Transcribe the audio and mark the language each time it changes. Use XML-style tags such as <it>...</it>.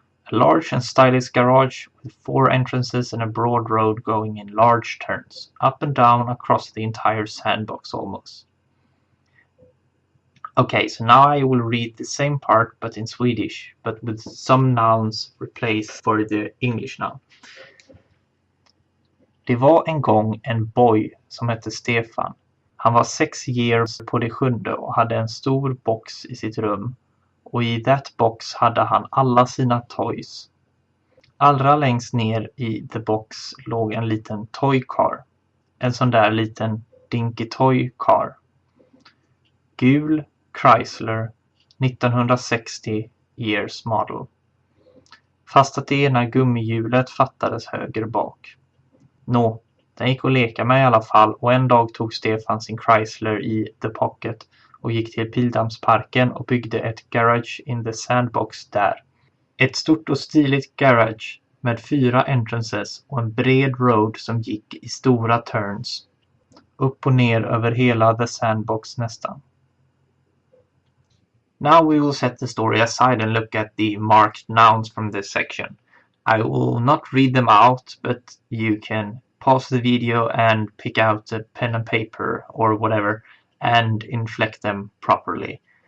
<en>A large and stylish garage with 4 entrances and a broad road going in large turns, up and down across the entire sandbox almost. Okay, so now I will read the same part but in Swedish, but with some nouns replaced for the English noun.</en> <sv>Det var en gång en</sv> <en>boy</en> <sv>som hette Stefan. Han var</sv> <en>6 years</en> <sv>på det 7:e och hade en stor box i sitt rum. Och i</sv> <en>that box</en> <sv>hade han alla sina</sv> <en>toys.</en> <sv>Allra längst ner i</sv> <en>the box</en> <sv>låg en liten</sv> <en>toy car.</en> <sv>En sån där liten</sv> <en>dinky toy car.</en> <sv>Gul Chrysler 1960</sv> <en>years model.</en> <sv>Fast att det ena gummihjulet fattades höger bak. Nå, den gick att leka med i alla fall, och en dag tog Stefan sin Chrysler i</sv> <en>The Pocket</en> <sv>och gick till Pildammsparken och byggde ett garage</sv> <en>in the sandbox</en> <sv>där. Ett stort och stiligt garage med 4</sv> <en>entrances</en> <sv>och en bred</sv> <en>road</en> <sv>som gick i stora</sv> <en>turns.</en> <sv>Upp och ner över hela</sv> <en>the sandbox</en> <sv>nästan.</sv> <en>Now we will set the story aside and look at the marked nouns from this section. I will not read them out, but you can pause the video and pick out a pen and paper or whatever and inflect them properly.</en>